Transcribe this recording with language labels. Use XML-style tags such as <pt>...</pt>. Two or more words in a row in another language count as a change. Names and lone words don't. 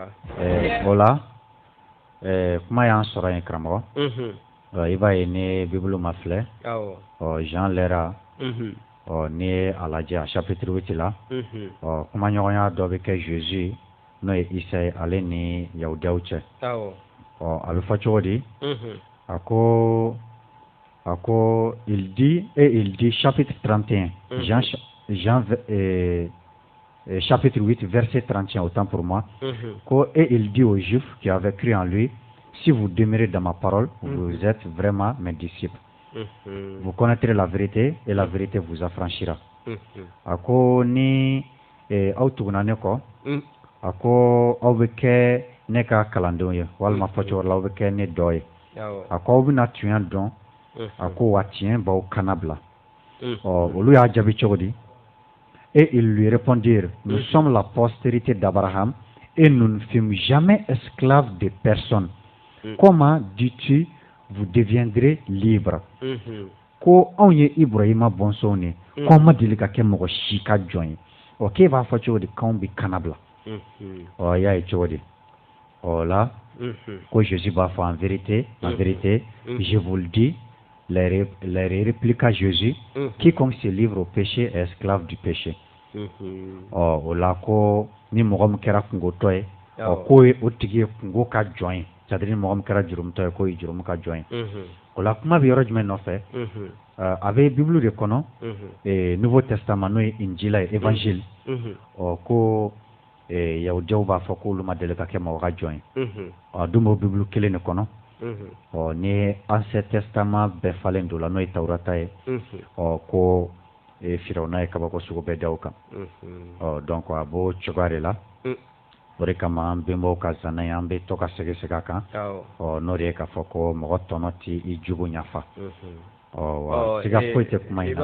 <bm>o la kuma y'an sɔrɔ yen karamɔgɔ i b'a ye ni bibulu ma filɛ Jean lera ni ye a lajɛ a chapitre 8 la kumaɲɔgɔnya dɔ bɛ kɛ Jésus n'o ye Isa ye ale ni Yahudiyaw cɛ a bɛ fɔ cogo di a ko</bm> <fr>il dit chapitre 31 Jean chapitre 8 verset 31 autant pour moi et il dit aux Juifs qui avaient cru en lui si vous demeurez dans ma parole vous êtes vraiment mes disciples vous connaîtrez la vérité et la vérité vous affranchira</fr> <bm>a ko ni aw tuguna ne kɔ a ko aw bɛ kɛ ne ka kalandenw ye walima fɔcogo la aw bɛ kɛ ne dɔ ye a ko aw bɛna tiɲɛ dɔn a ko wa tiɲɛ b'aw kana bila olu y'a jaabi cogo di</bm> <fr>et ils lui répondirent nous sommes la postérité d'Abraham et nous ne fûmes jamais esclaves de personne comment dis-tu vous deviendrez libre</fr> <bm>ko anw ye Ibrahima bɔnsɔnw ni k'anw ma deli ka kɛ mɔgɔ si ka jɔn ye k'e b'a fɔ cogo di k'anw bɛ kana bila y'a ye cogo di là ko Jésus b'a fɔ</bm> <fr>en vérité je vous le dis les répliqua Jésus quiconque se livre au péché est esclave du péché</fr> <bm>o la ko ni mɔgɔ min kɛra kungotɔ ye k'o ye o tigi ye kungo ka jɔn ye c'est-à-dire ni mɔgɔ min kɛra jurumutɔ ye k'o ye jurumu ka jɔn ye o la kuma bɛ yɔrɔ jumɛn nɔfɛ a bɛ Bible de kɔnɔ Nouveau Testament n'o ye Injila ye évangile ko Yahudiyaw b'a fɔ k'olu ma deli ka kɛ mɔgɔ ka jɔn ye dun b'o Bible kelen de kɔnɔ ni Ancien Testament bɛɛ falen don la n'o ye Tawurata ye ko Firawuna ye kabako sugu bɛɛ da o kan donc a b'o cogoya de la o de kama an bɛnbaw ka zana ye an bɛ to ka segin a kan n'o de ye k'a fɔ ko mɔgɔ tɔnɔ tɛ i jugu ɲafa siga foyi tɛ kuma in na.</bm>